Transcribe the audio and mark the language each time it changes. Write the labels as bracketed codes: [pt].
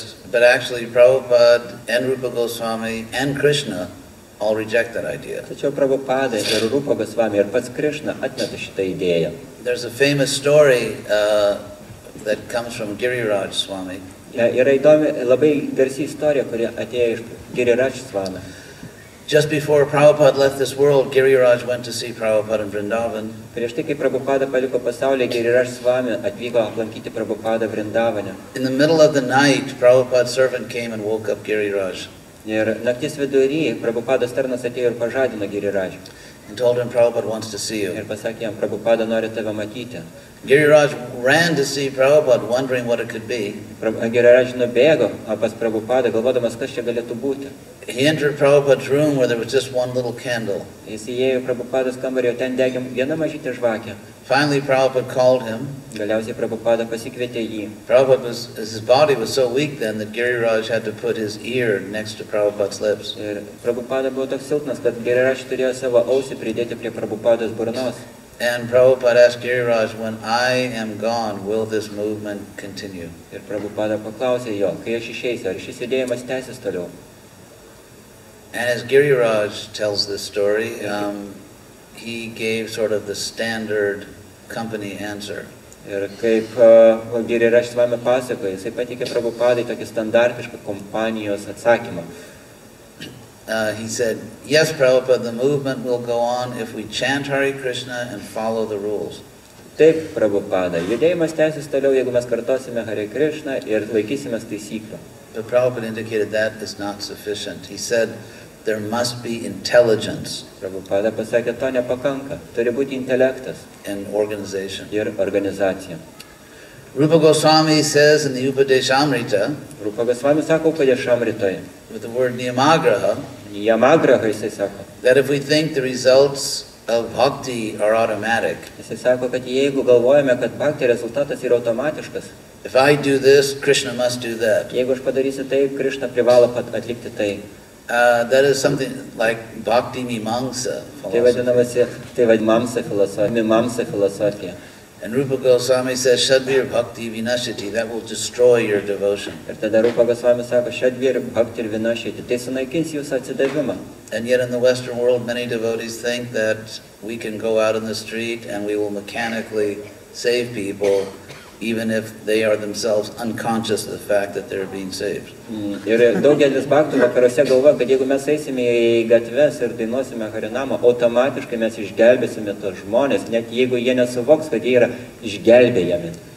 [en] But actually Prabhupada and Rupa Goswami and Krishna all reject that idea. [lt] Tačiau Prabhupada ir Rupa Goswami ir pats Krišna atmeta šitą idėją. [en] There's a famous story that comes from Giriraj Swami. [lt] Yra įdomi, labai garsi istorija, kuri atėjo iš Giriraj Swami. [en] Just before Prabhupada left this world, Giriraj went to see Prabhupada in Vrindavan. [lt] Prieš tai, kai Prabhupada paliko pasaulį, Giriraj Swami atvyko aplankyti Prabhupadą Vrindavane. [en] In the middle of the night, Prabhupada's servant came and woke up Giriraj. [lt] Ir naktis vidury Prabhupados tarnas atėjo ir pažadino Giriraj. [en] And told him Prabhupada wants to see [lt] Ir [en] you. [lt] pasakė jam, Prabhupada nori tave matyti. [en] Giriraj ran to see Prabhupada, wondering what it could be. [lt] Giriraj nubėgo pas Prabhupadą, galvodamas, kas čia galėtų būti. [en] He entered Prabhupada's room where there was just one little candle. [lt] Jis įėjo Prabhupados kambarį, o ten degė viena mažytė žvakė. [en] Finally, Prabhupada called him. [lt] Galiausiai Prabhupada pasikvietė jį. [en] His body was so weak then that Giriraj had to put his ear next to Prabhupada's lips. [lt] Ir Prabhupada buvo toks silpnas, kad Giriraj turėjo savo ausį pridėti prie Prabhupados burnos. [en] And Prabhupada asked Giriraj, when I am gone, will this movement continue? [lt] Ir Prabhupada paklausė jo, kai aš išeisiu, ar šis judėjimas tęsis toliau. [en] And as Giriraj tells this story, he gave sort of the standard company answer. [lt] Ir kaip Giriraj Swami pasakoja, jisai pateikė Prabhupadai tokį standartišką kompanijos atsakymą. [en] He said, yes, Prabhupada, the movement will go on if we chant Hare Krishna and follow the rules. [lt] Taip, Prabhupada, judėjimas tęsis toliau, jeigu mes kartosime Hare Krishna ir laikysimės taisyklių. [en] But Prabhupada indicated that is not sufficient. He said, there must be intelligence. [lt] Prabhupada pasakė, to nepakanka, turi būti intelektas [en] and organization. [lt] Ir organizacija. [en] Rupa Goswami says in the Upadeshamrita, [lt] Rupa Goswami sako Upadeshamritoje, [en] with the word Niyamagraha, [lt] jisai sako, [en] that if we think the results of bhakti are automatic, [lt] jisai sako, kad jeigu galvojame, kad bhakti rezultatas yra automatiškas, [en] if I do this, Krishna must do that. [lt] Jeigu aš padarysiu taip, Krishna privalo atlikti tai. [en] That is something like bhakti mimamsa philosophy. [lt] Tai vadinamsa filosofija. [en] And Rupa Goswami says, Shadvir bhakti vinashiti, that will destroy your devotion. [lt] Ir tada Rupa Goswami sako, Shadvir bhakti vinashiti, tai sunaikins jūsų atsidavimą. [en] And yet in the Western world, many devotees think that we can go out in the street and we will mechanically save people, even if they are themselves unconscious of the fact that they're being saved. [lt] Ir daugelis bhaktų vakaruose galvoja, kad jeigu mes eisime į gatves ir dainuosime Harinamą, automatiškai mes išgelbėsime tos žmonės, net jeigu jie nesuvoks, kad jie yra išgelbėjami.